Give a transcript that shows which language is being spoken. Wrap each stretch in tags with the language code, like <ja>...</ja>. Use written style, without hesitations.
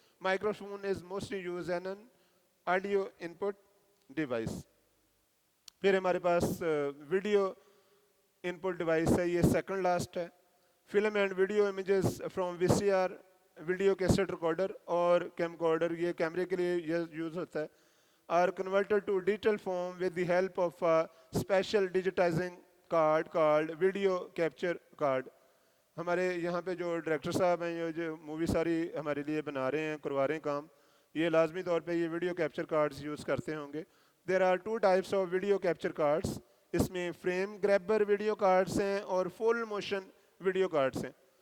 <en>Microphone is mostly used as an audio input device.</en> <ur>پھر ہمارے پاس video input device ہے, یہ سیکنڈ لاسٹ ہے.</ur> <en>film and video images from</en> <ur>VCR, video cassette recorder اور came کارڈر, یہ کیمرے کے لیے یوز ہوتا ہے.</ur> <en>are converted to digital form with the help of a special digitizing card called video capture card.</en> <ur>ہمارے یہاں پہ جو ڈائریکٹر صاحب ہیں یہ جو مووی ساری ہمارے لیے بنا رہے ہیں کروا رہے ہیں کام یہ لازمی طور پہ یہ ویڈیو کیپچر کارڈز یوز کرتے ہوں گے.</ur> <en>There are two types of video capture cards.</en> <ur>اس میں فریم گریبر ویڈیو کارڈس ہیں اور فل موشن ویڈیو کارڈس ہیں.</ur>